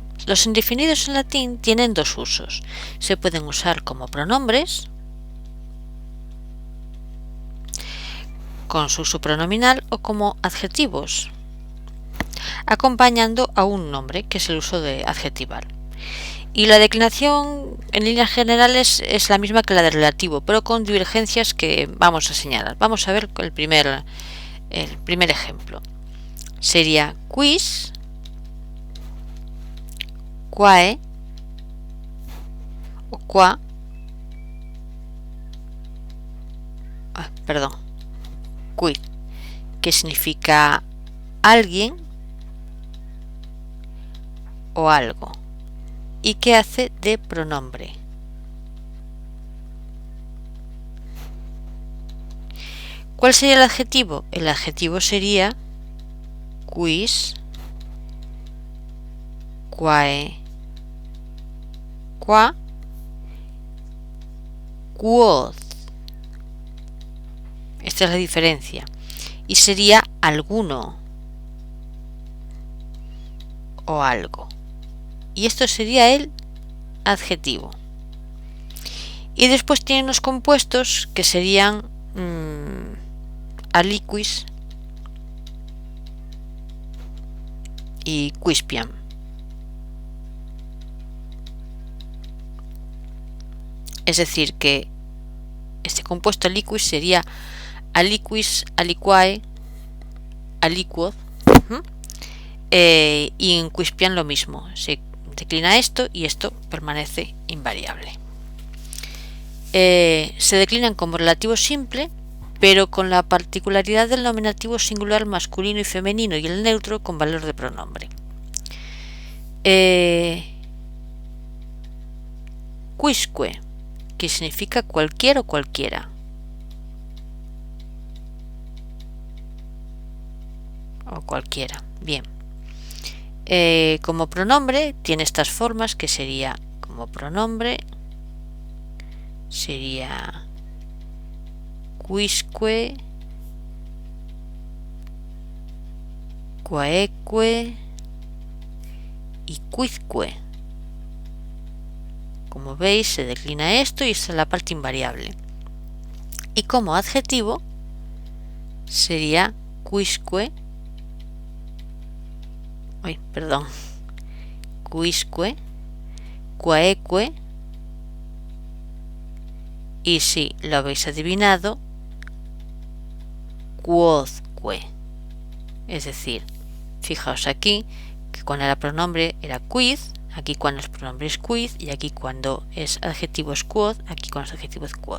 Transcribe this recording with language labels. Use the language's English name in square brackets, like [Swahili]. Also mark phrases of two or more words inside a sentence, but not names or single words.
[Spanish] Los indefinidos en latín tienen dos usos. Se pueden usar como pronombres, con su uso pronominal, o como adjetivos, acompañando a un nombre, que es el uso de adjetivar. Y la declinación en líneas generales es la misma que la del relativo, pero con divergencias que vamos a señalar. Vamos a ver el primer ejemplo. [Latin] Sería quis, quae o qua, quid, [Spanish] que significa alguien o algo, y que hace de pronombre. ¿Cuál sería el adjetivo? El adjetivo sería [Latin] quis, quae, qua, quod. [Spanish] Esta es la diferencia. Y sería alguno o algo. Y esto sería el adjetivo. Y después tienen los compuestos que serían aliquis y quispiam. Es decir, que este compuesto aliquis sería [Latin] aliquis, aliquae, aliquod, [Spanish] y en quispiam lo mismo. Se declina esto y esto permanece invariable. Se declinan como relativo simple, pero con la particularidad del nominativo singular masculino y femenino y el neutro con valor de pronombre. Quisque, que significa cualquier o cualquiera. O cualquiera. Bien. Como pronombre tiene estas formas, que sería como pronombre sería [Latin] quisque, quaeque [Spanish] y quizque. Como veis, se declina esto y esta es la parte invariable. Y como adjetivo sería [Latin] quisque, quisque, quaeque, [Spanish] y si lo habéis adivinado, quodque. Es decir, fijaos aquí que cuando el pronombre era quid, aquí cuando el pronombre es quid, y aquí cuando es adjetivo es quod, aquí cuando es adjetivo es quod.